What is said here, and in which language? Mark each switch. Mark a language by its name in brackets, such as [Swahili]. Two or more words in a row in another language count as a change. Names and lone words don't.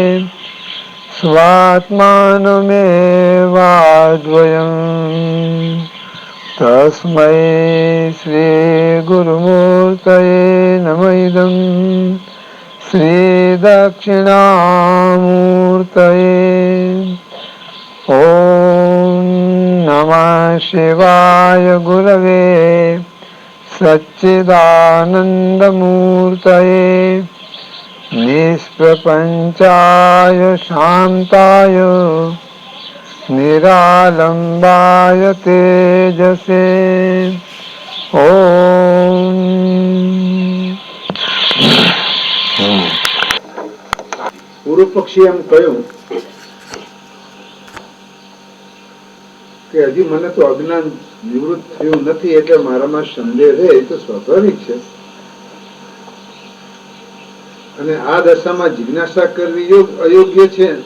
[Sanskrit] स्वात्मानमेवाद्वयम् तस्मै श्रीगुरुमूर्तये नमः इदं श्रीदक्षिणामूर्तये ॐ नमः शिवाय गुरवे सच्चिदानन्दमूर्तये निष्प्रपञ्चाय शान्ताय निरालम्बाय तेजसे ॐ [Gujarati] પૂર્વ પક્ષી એમ કહ્યું કે હજી મને તો અજ્ઞાન નિવૃત્ત થયું નથી એટલે મારામાં સંદેહ રહે એ તો સ્વાભાવિક છે અને આ દશામાં જિજ્ઞાસા કરવી અયોગ્ય છે